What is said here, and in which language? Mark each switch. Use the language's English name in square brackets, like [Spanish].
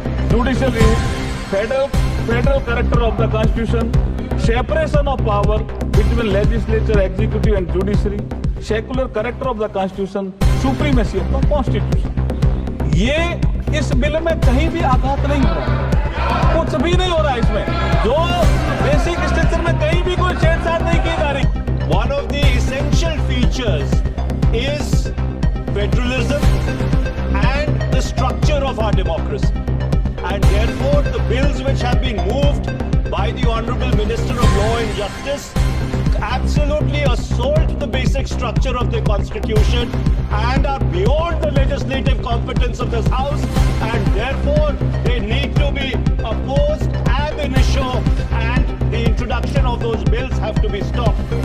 [English] Judicial review, federal character of the Constitution, separation of power between legislature, executive and judiciary, secular character of the Constitution, supremacy of the Constitution. [Hindi] ये इस bill में कहीं भी आघात नहीं हो रहा, कुछ भी नहीं हो रहा इसमें, जो बेसिक स्ट्रक्चर में कहीं भी कोई छेड़छाड़ नहीं की जा रही। [English] One of the essential features is federalism and the structure of our democracy. And therefore, the bills which have been moved by the Honorable Minister of Law and Justice absolutely assault the basic structure of the Constitution and are beyond the legislative competence of this House, and therefore they need to be opposed ab initio, and the introduction of those bills have to be stopped.